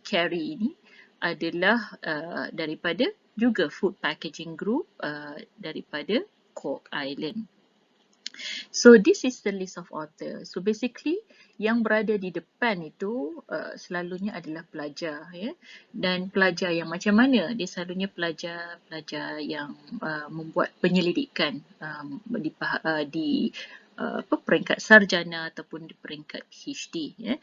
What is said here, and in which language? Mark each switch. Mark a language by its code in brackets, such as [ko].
[ms] Carey ini adalah daripada juga Food Packaging Group daripada Cork Island. [en] So this is the list of authors. [ms] So basically yang berada di depan itu selalunya adalah pelajar, dan pelajar yang macam mana? Dia selalunya pelajar yang membuat penyelidikan di peringkat sarjana ataupun di peringkat PhD.